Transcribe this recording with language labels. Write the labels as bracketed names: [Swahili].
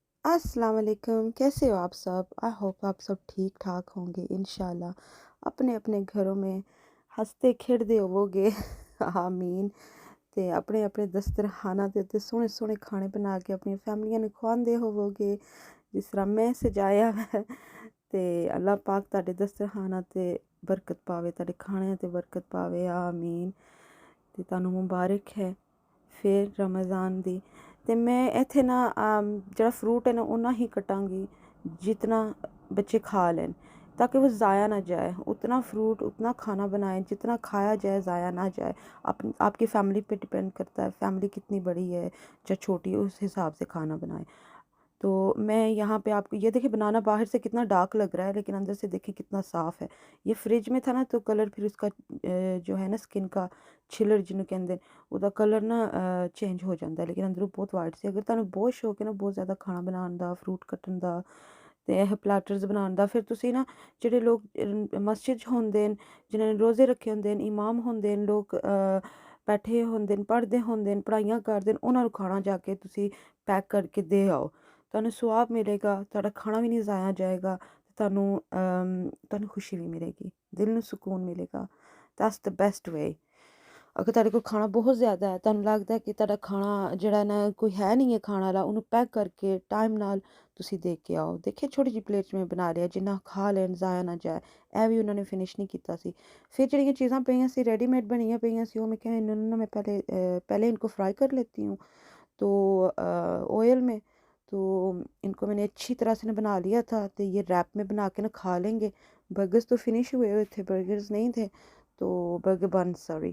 [Hindi] अस्सलाम वालेकुम, कैसे हो आप सब? आई होप आप सब ठीक ठाक होंगे इंशाल्लाह। अपने अपने घरों में हंसते खेड़दे होवोगे आमीन। [Punjabi] ते अपने अपने दस्तरखाना ਦੇ ਉੱਤੇ ਸੋਹਣੇ ਸੋਹਣੇ ਖਾਣੇ ਬਣਾ ਕੇ ਆਪਣੀਆਂ ਫੈਮਲੀਆਂ ਨੂੰ ਖਵਾਉਂਦੇ ਹੋਵੋਗੇ ਜਿਸ ਤਰ੍ਹਾਂ ਮੈਂ ਸਜਾਇਆ ਹੈ। ਤੇ ਅੱਲਾਹ ਪਾਕ ਤੁਹਾਡੇ ਦਸਤਰਖਾਨਾਂ ਤੇ ਬਰਕਤ ਪਾਵੇ, ਤੁਹਾਡੇ ਖਾਣਿਆਂ ਤੇ ਬਰਕਤ ਪਾਵੇ ਆਮੀਨ। ਤੇ ਤੁਹਾਨੂੰ ਮੁਬਾਰਕ ਹੈ ਫਿਰ ਰਮਜ਼ਾਨ ਦੀ। ਤੇ ਮੈਂ ਇੱਥੇ ਨਾ ਜਿਹੜਾ ਫਰੂਟ [Hindi] है ना उतना ही कटांगी जितना बच्चे खा लें, ताकि वो ज़ाया ना जाए। उतना फ्रूट उतना खाना बनाएं जितना खाया जाए, ज़ाया ना जाए। आपकी फ़ैमिली पे डिपेंड करता है, फ़ैमिली कितनी बड़ी है या छोटी है, उस हिसाब से खाना बनाएं। तो मैं यहाँ पे आपको ये देखिए, बनाना बाहर से कितना डार्क लग रहा है लेकिन अंदर से देखिए कितना साफ़ है। ये फ्रिज में था ना तो कलर फिर उसका जो है ना स्किन का छिलर जिन्हों कहते हैं [Punjabi] ਉਹਦਾ ਕਲਰ ਨਾ ਚੇਂਜ ਹੋ ਜਾਂਦਾ ਲੇਕਿਨ ਅੰਦਰੋਂ ਬਹੁਤ ਵਾਈਟ ਸੀ। ਅਗਰ ਤੁਹਾਨੂੰ ਬਹੁਤ ਸ਼ੌਕ ਹੈ ਨਾ ਬਹੁਤ ਜ਼ਿਆਦਾ ਖਾਣਾ ਬਣਾਉਣ ਦਾ, ਫਰੂਟ ਕੱਟਣ ਦਾ ਤੇ ਇਹ ਪਲੈਟਰਸ ਬਣਾਉਣ ਦਾ, ਫਿਰ ਤੁਸੀਂ ਨਾ ਜਿਹੜੇ ਲੋਕ ਮਸਜਿਦ 'ਚ ਹੁੰਦੇ ਨੇ, ਜਿਨ੍ਹਾਂ ਨੇ ਰੋਜ਼ੇ ਰੱਖੇ ਹੁੰਦੇ ਨੇ, ਇਮਾਮ ਹੁੰਦੇ ਨੇ, ਲੋਕ ਬੈਠੇ ਹੁੰਦੇ ਨੇ, ਪੜ੍ਹਦੇ ਹੁੰਦੇ ਨੇ, ਪੜ੍ਹਾਈਆਂ ਕਰਦੇ ਨੇ, ਉਹਨਾਂ ਨੂੰ ਖਾਣਾ ਜਾ ਕੇ ਤੁਸੀਂ ਪੈਕ ਕਰਕੇ ਦੇ ਆਓ। ਤੁਹਾਨੂੰ ਸਵਾਬ ਮਿਲੇਗਾ, ਤੁਹਾਡਾ ਖਾਣਾ ਵੀ ਨਹੀਂ ਜ਼ਾਇਆ ਜਾਏਗਾ, ਤੁਹਾਨੂੰ ਖੁਸ਼ੀ ਵੀ ਮਿਲੇਗੀ, ਦਿਲ ਨੂੰ ਸਕੂਨ ਮਿਲੇਗਾ। [English] That's the best way. [Punjabi] ਅਗਰ ਤੁਹਾਡੇ ਕੋਲ ਖਾਣਾ ਬਹੁਤ ਜ਼ਿਆਦਾ ਹੈ, ਤੁਹਾਨੂੰ ਲੱਗਦਾ ਕਿ ਤੁਹਾਡਾ ਖਾਣਾ ਜਿਹੜਾ ਨਾ ਕੋਈ ਹੈ ਨਹੀਂ ਹੈ ਖਾਣ ਵਾਲਾ, ਉਹਨੂੰ ਪੈਕ ਕਰਕੇ ਟਾਈਮ ਨਾਲ ਤੁਸੀਂ ਦੇ ਕੇ ਆਓ। ਦੇਖਿए ਛੋਟੀ ਜਿਹੀ ਪਲੇਟ 'ਚ ਮੈਂ ਬਣਾ ਲਿਆ, ਜਿੰਨਾ ਖਾ ਲੈਣ, ਜ਼ਾਇਆ ਨਾ ਜਾਏ। ਇਹ ਵੀ ਉਹਨਾਂ ਨੇ ਫਿਨਿਸ਼ ਨਹੀਂ ਕੀਤਾ ਸੀ। ਫਿਰ ਜਿਹੜੀਆਂ ਚੀਜ਼ਾਂ ਪਈਆਂ ਸੀ ਰੈਡੀਮੇਡ ਬਣੀਆਂ ਪਈਆਂ ਸੀ, ਉਹ [Hindi] मैं क्या इन्होंने ना मैं पहले इनको फ्राई कर लेती हूँ तो ऑयल में। तो इनको मैंने अच्छी तरह से ना बना लिया था। तो ये रैप में बना के ना खा लेंगे। बर्गर्स तो फिनिश हुए हुए थे, बर्गर्स नहीं थे, तो बर्गर बन सॉरी।